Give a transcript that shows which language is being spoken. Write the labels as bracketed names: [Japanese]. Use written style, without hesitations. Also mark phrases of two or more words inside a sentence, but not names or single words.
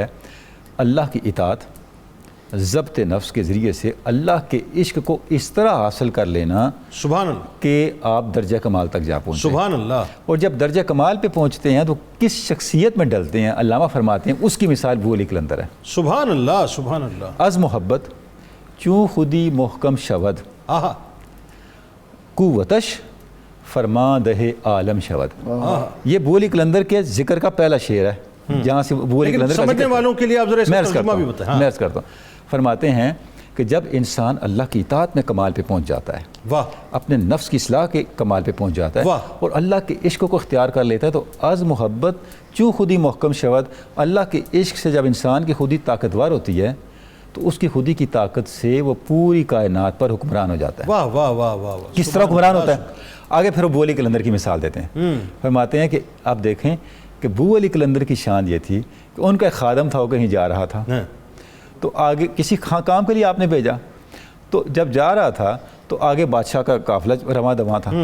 [Urdu] اللہ کی اطاعت, ضبط نفس کے ذریعے سے اللہ کے عشق کو اس طرح حاصل کر لینا [Arabic] سبحان اللہ [Urdu] کہ آپ درجہ کمال تک جا پہنچیں. [Arabic] سبحان اللہ. [Urdu] اور جب درجہ کمال پہ پہنچتے ہیں تو کس شخصیت میں ڈلتے ہیں؟ علامہ فرماتے ہیں اس کی مثال ابو علی کلندر ہے. [Arabic] سبحان اللہ سبحان اللہ. [Persian] از محبت چوں خودی محکم شود, قوتش فرما دہ عالم شود. [Urdu] یہ ابو علی کلندر کے ذکر کا پہلا شعر ہے جہاں سے ابو علی کلندر کا سمجھنے والوں کے لیے آپ ذرا اس کا ترجمہ بھی بتائیں. میں عرض کرتا ہوں. فرماتے ہیں کہ جب انسان اللہ کی اطاعت میں کمال پہ پہنچ جاتا ہے, واہ, اپنے نفس کی اصلاح کے کمال پہ پہنچ جاتا ہے اور اللہ کے عشق کو اختیار کر لیتا ہے, تو [Persian] از محبت چوں خودی محکم شود, [Urdu] اللہ کے عشق سے جب انسان کی خودی طاقتور ہوتی ہے تو اس کی خودی کی طاقت سے وہ پوری کائنات پر حکمران ہو جاتا ہے. واہ واہ واہ واہ. کس طرح حکمران ہوتا ہے؟ آگے پھر ابو علی کلندر کی مثال دیتے ہیں. فرماتے ہیں کہ آپ دیکھیں کہ ابو علی کلندر کی شان یہ تھی کہ ان کا ایک خادم تھا, وہ کہیں جا رہا تھا تو آگے کسی کام کے لیے آپ نے بھیجا, تو جب جا رہا تھا تو آگے بادشاہ کا قافلہ رواں دواں تھا.